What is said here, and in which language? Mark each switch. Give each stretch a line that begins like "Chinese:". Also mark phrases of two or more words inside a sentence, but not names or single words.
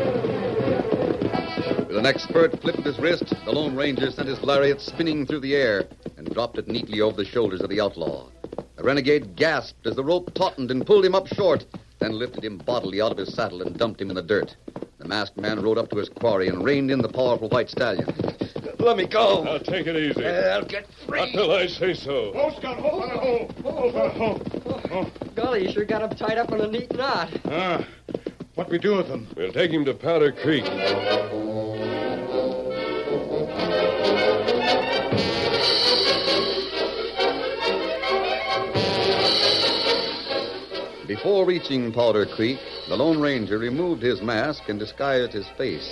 English: With an expert flip of his wrist, the Lone Ranger sent his lariat spinning through the air and dropped it neatly over the shoulders of the outlaw. The renegade gasped as the rope tautened and pulled him up short, then lifted him bodily out of his saddle and dumped him in the dirt. The masked man rode up to his quarry and reined in the powerful white stallion. Let me go. Now, take it easy. I'll get Not free. till I say so. Oh, Scout, ho, fella, ho. Ho, fella, ho. Golly, you sure got him tied up in a neat knot. What we do with them? We'll take him to Powder Creek. Before reaching Powder Creek, the Lone Ranger removed his mask and disguised his face.